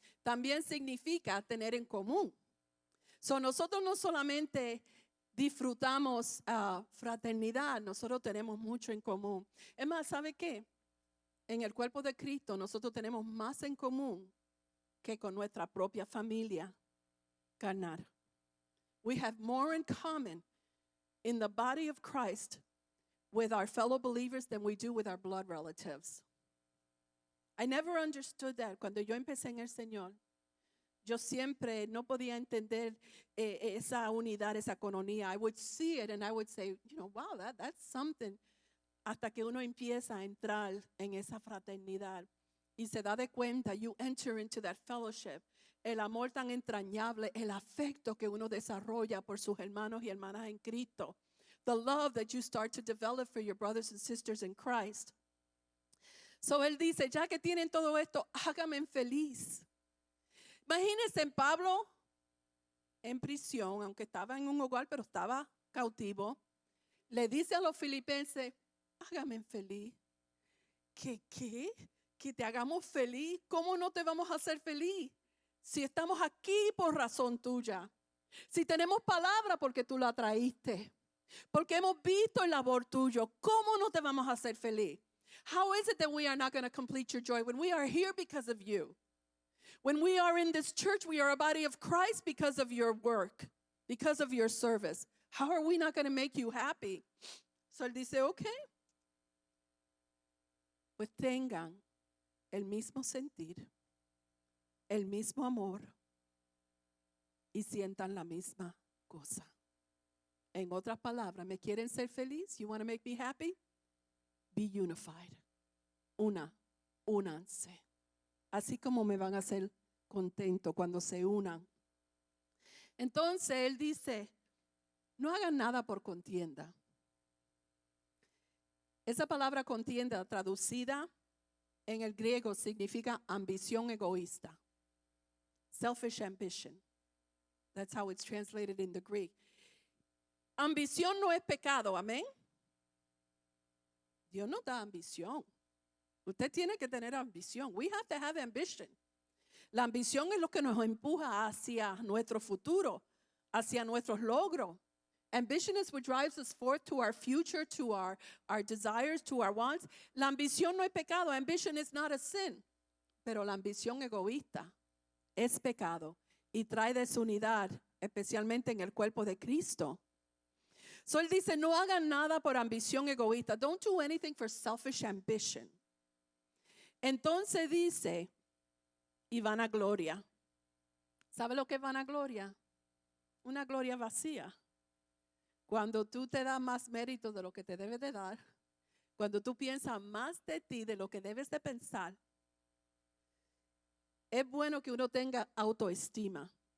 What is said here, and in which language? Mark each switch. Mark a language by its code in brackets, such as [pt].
[es] También significa tener en común. So, nosotros no solamente disfrutamos fraternidad, nosotros tenemos mucho en común. Es más, ¿sabe qué? En el cuerpo de Cristo nosotros tenemos más en común que con nuestra propia familia carnal. [en] We have more in common in the body of Christ with our fellow believers than we do with our blood relatives. I never understood that. [es] Cuando yo empecé en el Señor, yo siempre no podía entender esa unidad, esa coronía. [en] I would see it and I would say, wow, that's something. [es] Hasta que uno empieza a entrar en esa fraternidad y se da de cuenta, [en] you enter into that fellowship. [es] El amor tan entrañable, el afecto que uno desarrolla por sus hermanos y hermanas en Cristo. [en] The love that you start to develop for your brothers and sisters in Christ. [es] So él dice, ya que tienen todo esto, háganme feliz. Imagínense en Pablo en prisión, aunque estaba en un hogar, pero estaba cautivo. Le dice a los filipenses, háganme feliz. ¿Qué? ¿Que te hagamos feliz? ¿Cómo no te vamos a hacer feliz? Si estamos aquí por razón tuya. Si tenemos palabra porque tú la traíste. Porque hemos visto el labor tuyo. ¿Cómo no te vamos a hacer feliz? [en] How is it that we are not going to complete your joy when we are here because of you? When we are in this church, we are a body of Christ because of your work, because of your service. How are we not going to make you happy? [es] So él dice, okay. Pues tengan el mismo sentir, el mismo amor y sientan la misma cosa. En otras palabras, ¿me quieren ser feliz? [en] You want to make me happy? Be unified. [es] Únanse. Así como me van a hacer contento cuando se unan. Entonces él dice, no hagan nada por contienda. Esa palabra contienda traducida en el griego significa ambición egoísta. [en] Selfish ambition. That's how it's translated in the Greek. [es] Ambición no es pecado, amén. Dios no da ambición. Usted tiene que tener ambición. [en] We have to have ambition. [es] La ambición es lo que nos empuja hacia nuestro futuro, hacia nuestros logros. [en] Ambition is what drives us forth to our future, to our desires, to our wants. [es] La ambición no es pecado. [en] Ambition is not a sin. [es] Pero la ambición egoísta es pecado y trae desunidad, especialmente en el cuerpo de Cristo. So él dice, no hagan nada por ambición egoísta. [en] Don't do anything for selfish ambition. [es] Entonces dice, y vanagloria. ¿Sabe lo que es vanagloria? Una gloria vacía. Cuando tú te das más mérito de lo que te debes de dar, cuando tú piensas más de ti de lo que debes de pensar, es bueno que uno tenga autoestima.